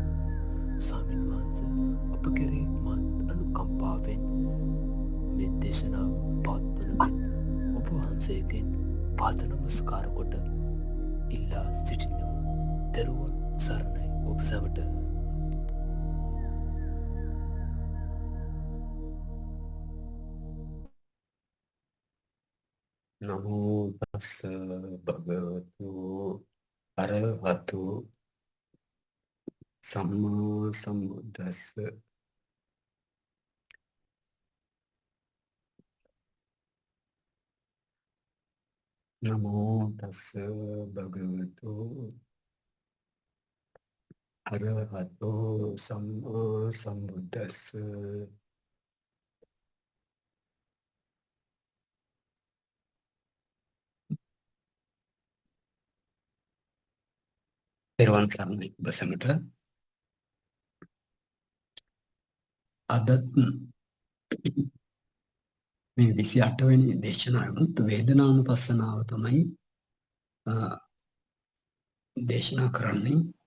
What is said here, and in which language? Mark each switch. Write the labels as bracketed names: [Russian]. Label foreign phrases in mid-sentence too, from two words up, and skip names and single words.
[Sinhala] ස්වාමීන් වහන්සේ අප කෙරෙහි මහත් අනුකම්පාවෙන් මේ දේශනාව පවත්වන ඔබ වහන්සේගෙන් පාද නමස්කාර කොට ඉල්ලා සිටිනවා. තෙරුවන් සරණයි ඔබ සැමට. [Pali] නමෝ තස්ස භගවතු අරහතු සම්මා සම්බුද්දස්ස. නමෝ තස්ස භගවතු අරහතු සම්මා සම්බුද්දස්ස. [Sinhala] තෙරුවන් සරණයි ඔබ සැමට. අද මේ 28 වෙනි දේශනාවුත් වේදනානුපස්සනාව තමයි දේශනා කරන්නේ.